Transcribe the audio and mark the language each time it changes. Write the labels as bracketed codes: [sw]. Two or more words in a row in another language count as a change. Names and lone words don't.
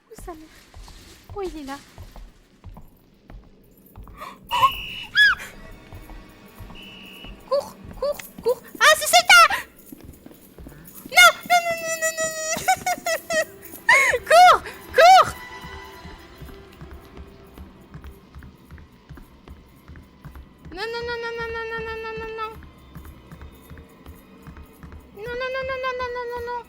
[fr] sa mère. Oh, il est là. Cours, cours, cours. Ah, c'est Seta! Non, non, non, non, non, non, non. Cours, cours. Non, non, non, non, non, non, non, non, non, non, non. Non, non, non, non, non, non, non, non, non.